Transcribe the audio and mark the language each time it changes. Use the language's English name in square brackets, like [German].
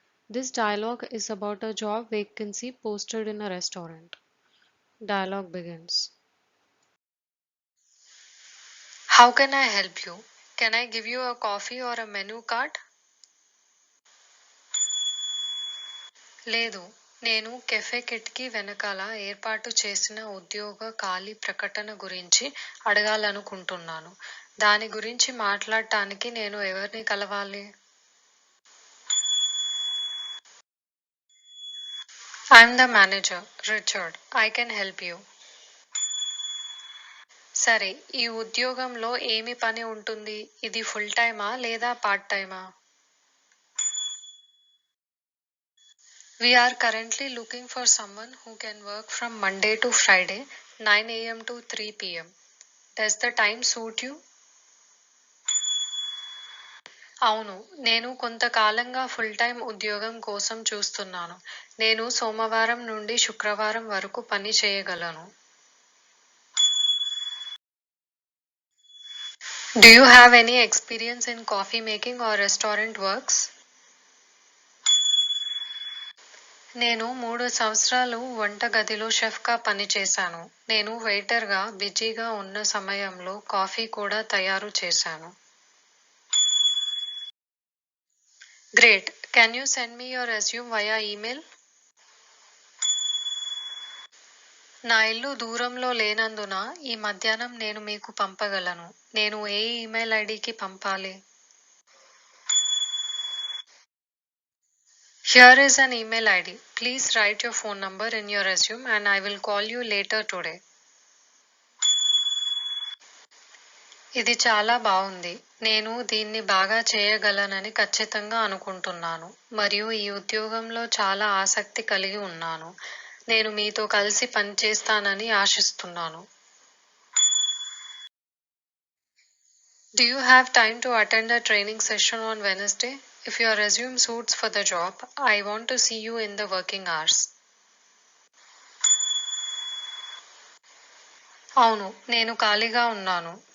[English] This dialogue is about a job vacancy posted in a restaurant. Dialogue begins. How can I help you? Can I give you a coffee or a menu card? [Telugu] లేదు, నేను cafe కిట్కి వెనకాల ఏర్పాటు చేసిన ఉద్యోగ ఖాళీ ప్రకటన గురించి అడగాలనుకుంటున్నాను. దాని గురించి మాట్లాడటానికి నేను ఎవరిని కలవాలి? [English] I'm the manager, Richard. I can help you. [Telugu] సరే, ఈ ఉద్యోగంలో ఏమి పని ఉంటుంది? ఇది ఫుల్ టైమా లేదా పార్ట్ టైమా? [English] We are currently looking for someone who can work from Monday to Friday, 9 a.m. to 3 p.m. Does the time suit you? [Telugu] అవును, నేను కొంతకాలంగా ఫుల్ టైం ఉద్యోగం కోసం చూస్తున్నాను. నేను సోమవారం నుండి శుక్రవారం వరకు పని చేయగలను. [English] Do you have any experience in coffee making or restaurant works? [Telugu] నేను 3 సంవత్సరాలు వంటగదిలో షెఫ్గా పనిచేశాను. నేను వెయిటర్గా బిజీగా ఉన్న సమయంలో కాఫీ కూడా తయారు చేశాను. [English] Great. Can you send me your resume via email? [Telugu] నా ఇల్లు దూరంలో లేనందున ఈ మధ్యాహ్నం నేను మీకు పంపగలను. నేను ఏ ఈమెయిల్ ఐడికి పంపాలి? [English] Here is an email ID. Please write your phone number in your resume and I will call you later today. [Telugu] ఇది చాలా బాగుంది. నేను దీన్ని బాగా చేయగలనని ఖచ్చితంగా అనుకుంటున్నాను మరియు ఈ ఉద్యోగంలో చాలా ఆసక్తి కలిగి ఉన్నాను. నేను మీతో కలిసి పనిచేస్తానని ఆశిస్తున్నాను. [English] Do you have time to attend a training session on Wednesday? If your resume suits for the job, I want to see you in the working hours. [Telugu] అవును, నేను ఖాళీగా ఉన్నాను.